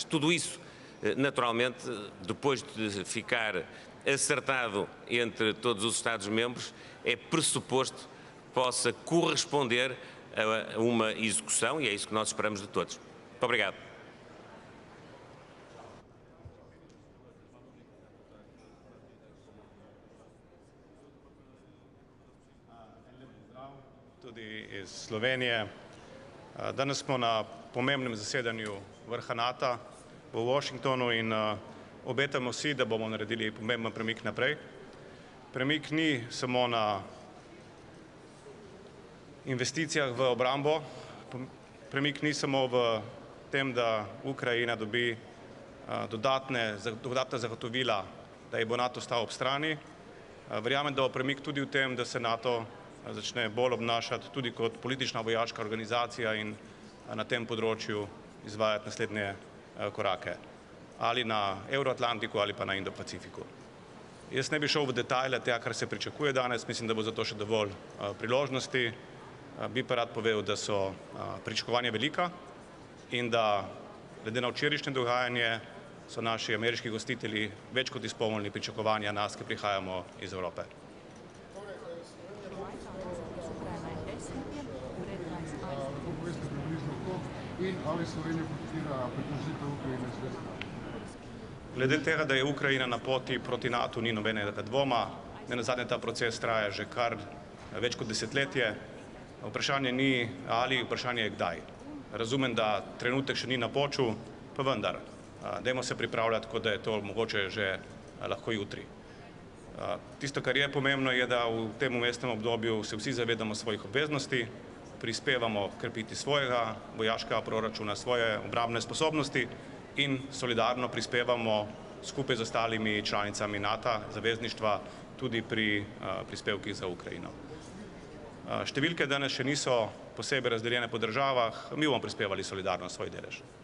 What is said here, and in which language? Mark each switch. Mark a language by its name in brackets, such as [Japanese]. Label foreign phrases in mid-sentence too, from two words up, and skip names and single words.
[Portuguese] Tudo isso, naturalmente, depois de ficar acertado entre todos os Estados-membros, é pressuposto possa corresponder a uma execução, e é isso que nós esperamos de todos. Muito obrigado. [Slovenian] Tudi iz Slovenije. Danes smo na pomembnem zasedanju vrha Nata v Washingtonu in obetamo si, da bomo naredili pomemben premik naprej. Premik ni samo na investicijah v obrambo, premik ni samo v tem, da Ukrajina dobi dodatna zagotovila, da ji bo Nato stal ob strani. Verjamem, da bo premik tudi v tem, da se Nato začne bolj obnašati tudi kot politična vojaška organizacija in na tem področju izvajati naslednje korake, ali na Evroatlantiku ali pa na Indo-Pacifiku. Jaz ne bi šel v detajle tega, kar se pričakuje danes, mislim, da bo za to še dovolj priložnosti. Bi pa rad povedal, da so pričakovanja velika in da glede na včerajšnje dogajanje so naši ameriški gostitelji več kot izpolnili pričakovanja nas, ki prihajamo iz Evrope. Glede tega, da je Ukrajina na poti proti NATO, ni nobenega dvoma. Nenazadnje ta proces traja že kar več kot desetletje. Vprašanje ni ali, vprašanje je kdaj. Razumem, da trenutek še ni napočil, pa vendar, dajmo se pripravljati, kot da je to mogoče že lahko jutri. Tisto, kar je pomembno, je, da v tem vmesnem obdobju se vsi zavedamo svojih obveznosti, prispevamo krepiti svojega vojaškega proračuna, svoje obrambne sposobnosti in solidarno prispevamo skupaj z ostalimi članicami NATO, zavezništva, tudi pri prispevkih za Ukrajino. Številke danes še niso posebej razdeljene po državah, mi bomo prispevali solidarno svoj delež.